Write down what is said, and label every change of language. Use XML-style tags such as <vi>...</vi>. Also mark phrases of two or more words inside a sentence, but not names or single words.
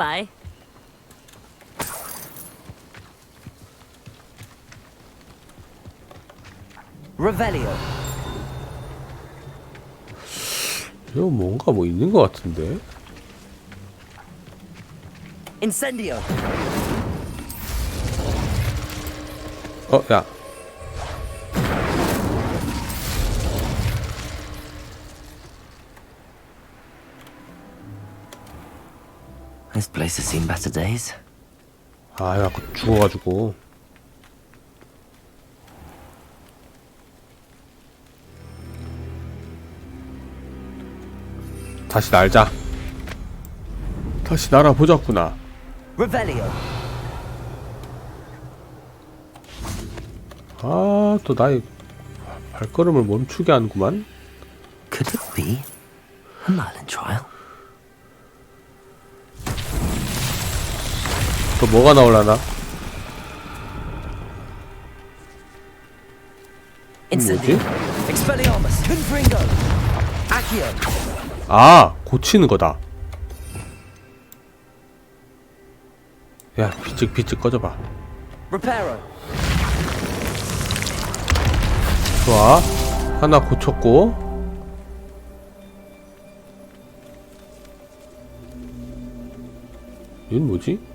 <ko>Revelio. 이거 뭔가 뭐 있는 것 같은데. Incendio. 야.</ko> <en>This place has seen better days.</en> <ko>아, 야, 죽어가지고. 다시 날자. 다시 날아보자꾸나. Revelio. 아, 또 나의 발걸음을 멈추게 하는구만.</ko> <en>Could it be a Merlin trial?</en> <ko>또 뭐가 나올라나? 뭐지? Expelliarmus. Confringo. Accio. 아, 고치는 거다. 야, 비찍 꺼져봐. Reparo. 좋아. 하나 고쳤고. 이건 뭐지?</ko>